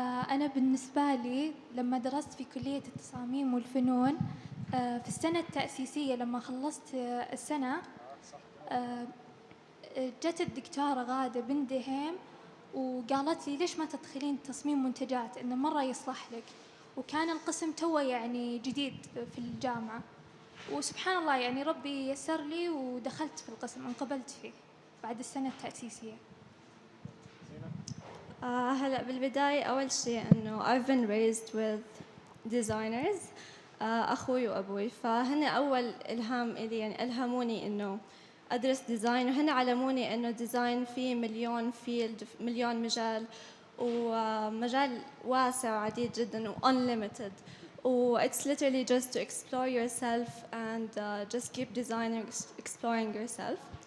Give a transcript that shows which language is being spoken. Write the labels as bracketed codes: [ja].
[ar] أنا بالنسبة لي لما درست في كلية التصاميم والفنون في السنة التأسيسية، لما خلصت السنة جت الدكتورة غادة بن دهيم وقالت لي ليش ما تدخلين تصميم منتجات، إنه مرة يصلح لك. وكان القسم توه يعني جديد في الجامعة، وسبحان الله يعني ربي يسر لي ودخلت في القسم، انقبلت فيه بعد السنة التأسيسية. هلا بالبداية أول شيء إنه [en] I've been raised with designers. [ar] أخوي وأبوي، فهن أول إلهام إلي، يعني ألهموني إنه أدرس ديزاين، وهن علموني إنه ديزاين فيه مليون فيلد، مليون مجال، ومجال واسع وعديد جدا و unlimited. [en] It's literally just to explore yourself and just keep designing, exploring yourself.